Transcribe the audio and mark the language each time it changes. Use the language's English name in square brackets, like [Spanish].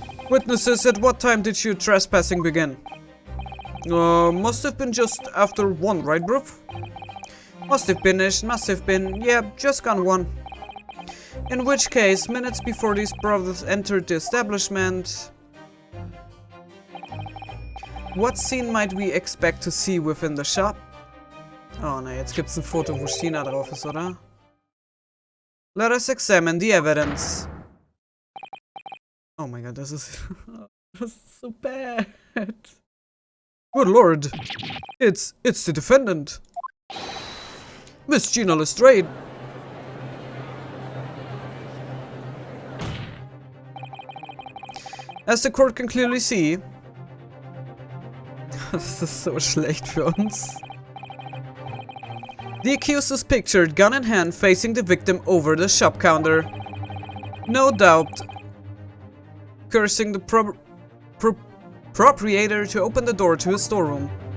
[English] Witnesses, at what time did your trespassing begin? Must have been just after 1, right, bruv? Must have been, yeah, just gone 1. In which case, minutes before these brothers entered the establishment... What scene might we expect to see within the shop? [German] Oh ne, jetzt gibt's ein Foto, wo China drauf ist, oder? [English] Let us examine the evidence. Oh my god, [German] das ist so [English] bad. Good lord. It's the defendant. Miss Gina Lestrade. As the court can clearly see... [German] Das ist so schlecht für uns. [English] The accused is pictured, gun in hand, facing the victim over the shop counter. No doubt, cursing the proprietor to open the door to his storeroom.